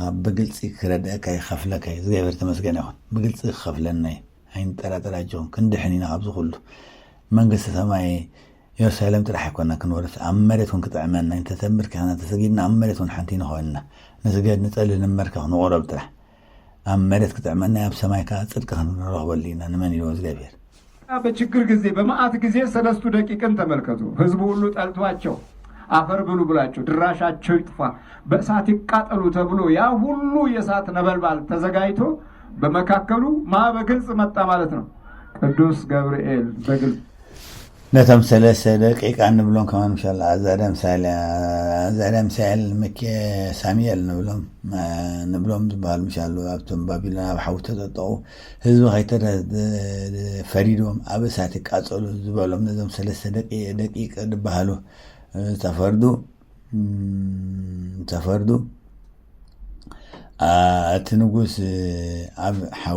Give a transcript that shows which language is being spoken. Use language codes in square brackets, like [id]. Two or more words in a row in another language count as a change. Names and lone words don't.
[ti] ብግልፂ ክረድአካ ይኸፍለካ እዩ። እግዚኣብሔር ተመስገነ ይኹን። ብግልፂ ክኸፍለና እዩ ኣይንጠራጠራጅኹም ክንድሕን ኢና ካብዚ ኩሉ መንግስቲ ሰማይ ኢየሩሳሌም ጥራሕ ኣይኮንና ክንወርስ ኣብ መሬት እውን ክጥዕመና እንተተንብርኪ ኽና ተሰጊድና ኣብ መሬት እውን ሓንቲ ንኾንና ንስገድ ንፀሊ ንመርከ ክንቆረብ ጥራሕ ኣብ መሬት ክጥዕመና ኣብ ሰማይ ከዓ ፅድቂ ክንረኽበሉ ኢና ንመን ኢልዎ እግዚኣብሔር። [am] በችግር ጊዜ በመዓት ጊዜ 3 ደቂቅን ተመልከቱ። ህዝቡ ሁሉ ጠልቷቸው አፈር ብሉ ብላቸው ድራሻቸው ይጥፋ በእሳት ይቃጠሉ ተብሎ ያ ሁሉ የእሳት ነበልባል ተዘጋጅቶ በመካከሉ በግልጽ መጣ ማለት ነው። ቅዱስ ገብርኤል በግልጽ [ti] ነቶም 3 ደቂቃ ንብሎም ከማን ምሻላ ኣዛዳ ምሳኤል ሳሙኤል ንብሎም ዝበሃሉ ምሻሉ ኣብቶም ባቢሎን ኣብ ሓዊ ተጠጠቑ ህዝቢ ፈሪዶም ኣብ እሳት ይቃፀሉ ዝበሎም ነዞም 3 ደቂቅ ዝበሃሉ ተፈርዱ እቲ ንጉስ ኣብ ሓዊ